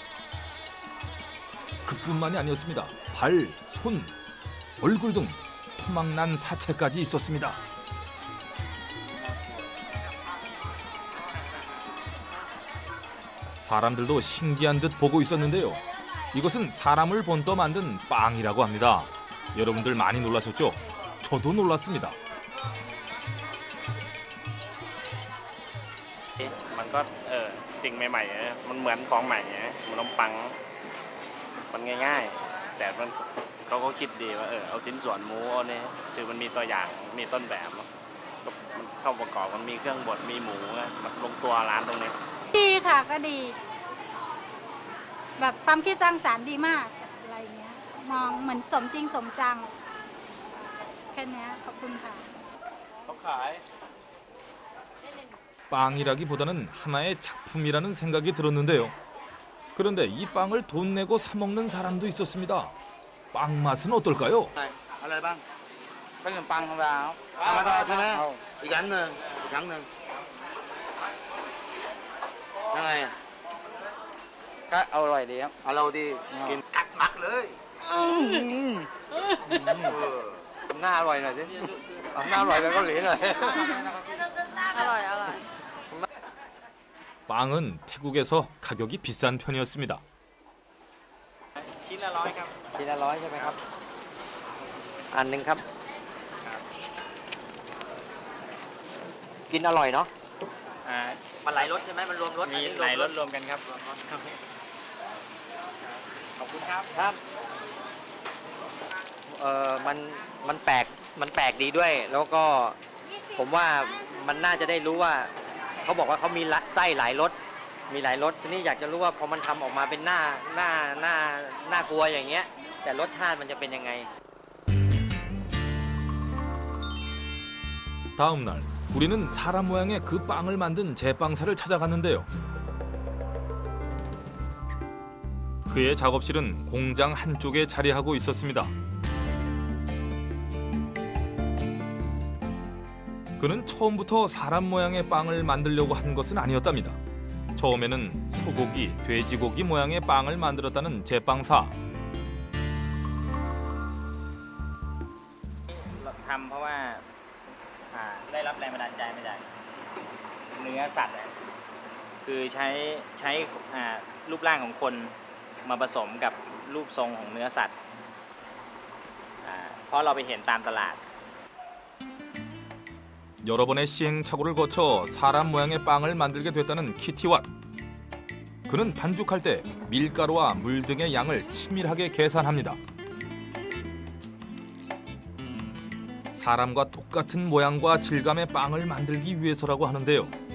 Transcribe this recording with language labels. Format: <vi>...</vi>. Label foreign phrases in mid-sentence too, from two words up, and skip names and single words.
<ko>그뿐만이 아니었습니다. 발, 손, 얼굴 등 토막난 사체까지 있었습니다. 사람들도 신기한 듯 보고 있었는데요. 이것은 사람을 본떠 만든 빵이라고 합니다. 여러분들 많이 놀라셨죠? 저도 놀랐습니다.</ko> <th>มันก็สิ่งใหม่ๆมันเหมือนของใหม่ขนมปังมันง่ายๆแต่มันเขาก็คิดดีว่าเอาชิ้นส่วนหมูเอาเนี่ยคือมันมีตัวอย่างมีต้นแบบมันเข้าประกอบมันมีเครื่องบดมีหมูมันลงตัวร้านตรงนี้ ดีค่ะก็ดีแบบความคิดสร้างสรรค์ดีมากอะไรเงี้ยมองเหมือนสมจริงสมจังแค่นี้ขอบคุณค่ะ เขาขาย</th> <ko>빵이라기보다는 하나의 작품이라는 생각이 들었는데요. 그런데 이 빵을 돈 내고 사 먹는 사람도 있었습니다. 빵 맛은 어떨까요?</ko> <th>อะไรบ้างขนมปังของเราธรรมดาใช่ไหมอีกอันหนึ่งอีกครั้งหนึ่งยังไงก็อร่อยดีครับอร่อยดีกินตักเลยหน้าอร่อยหน่อยสิหน้าอร่อยแบบเกาหลีหน่อย</th> <ko>알아요. 빵은 태국에서 가격이 비싼 편이었습니다.</ko> <th>ชิ้นละ100ครับ ชิ้นละ100ใช่ไหมครับอันหนึ่งครับกินอร่อยเนาะมันหลายรสใช่ไหมมันรวมรส มีหลายรสรวมกันครับขอบคุณครับครับ มันแปลกดีด้วยแล้วก็ผมว่ามันน่าจะได้รู้ว่าเขาบอกว่าเขามีไส้หลายรสมีหลายรสทีนี้อยากจะรู้ว่าพอมันทำออกมาเป็นหน้ากลัวอย่างเงี้ยแต่รสชาติมันจะเป็นยังไง</th> <ko>다음 날 우리는 사람 모양의 그 빵을 만든 제빵사를 찾아갔는데요. 그의 작업실은 공장 한쪽에 자리하고 있었습니다. 그는 처음부터 사람 모양의 빵을 만들려고 한 것은 아니었답니다. 처음에는 소고기, 돼지고기 모양의 빵을 만들었다는 제빵사.</ko> <th>ทำเพราะว่าได้รับแรงบันดาลใจมาจากเนื้อสัตว์คือใช้รูปร่างของคนมาผสมกับรูปทรงของเนื้อสัตว์เพราะเราไปเห็นตามตลาด</th> <ko>여러 번의 시행착오를 거쳐 사람 모양의 빵을 만들게 됐다는 키티왓. 그는 반죽할 때 밀가루와 물 등의 양을 치밀하게 계산합니다. 사람과 똑같은 모양과 질감의 빵을 만들기 위해서라고 하는데요.</ko>